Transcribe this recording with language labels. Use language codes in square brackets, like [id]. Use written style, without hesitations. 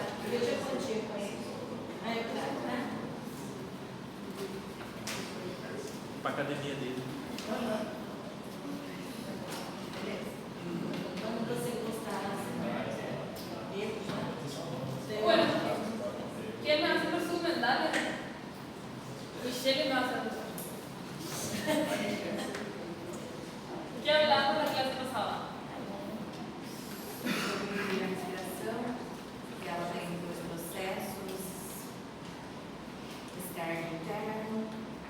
[pt] Eu já contei com ele. Aí eu falei, né? Para a academia dele. Beleza. Quando você gostar, ele já. [es] Bueno, ¿quién me hace resumen? Dale. Michelle me hace resumen. ¿Qué hablamos la clase pasada? [pt] Sobre a respiração, que ela tem dois processos, externo e interno.